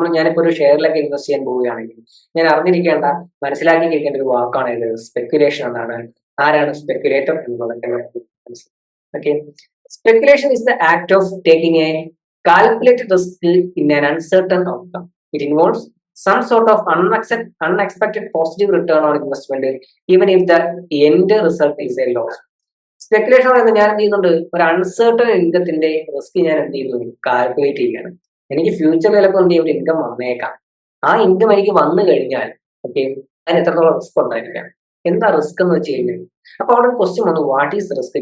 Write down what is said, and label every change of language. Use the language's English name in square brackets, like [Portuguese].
[Malayalam] ഞാനിപ്പോ ഒരു ഷെയറിലൊക്കെ ഇൻവെസ്റ്റ് ചെയ്യാൻ പോവുകയാണെങ്കിൽ ഞാൻ അറിഞ്ഞിരിക്കേണ്ട, മനസ്സിലാക്കി കേൾക്കേണ്ട ഒരു വാക്കാണ് ഇത് സ്പെക്കുലേഷൻ എന്നാണ്. ആരാണ് സ്പെക്കുലേറ്റർ എന്നുള്ളത്? Okay, [English] Speculation is the act of taking a calculated risk in an uncertain outcome. It involves some sort of unexpected positive return on investment even if the end result is a loss. [Malayalam] Speculation പറയുന്നത് ഞാൻ എന്ത് ചെയ്യുന്നുണ്ട്, ഒരു uncertain ഇൻകത്തിന്റെ risk ഞാൻ എന്ത് ചെയ്യുന്നു, calculate ചെയ്യാണ്. എനിക്ക് ഫ്യൂച്ചറിൽ ചിലപ്പോൾ എന്ത് ചെയ്യും, ഒരു ഇൻകം വന്നേക്കാം. ആ ഇൻകം എനിക്ക് വന്നു കഴിഞ്ഞാൽ ഓക്കെ അതിന് എത്രത്തോളം റിസ്ക് ഉണ്ടായിരിക്കാം. എന്താ റിസ്ക് എന്ന് വെച്ച് കഴിഞ്ഞാൽ, അപ്പൊ അവിടെ ഒരു ക്വസ്റ്റ്യൻ വന്നു, [English] What is risk?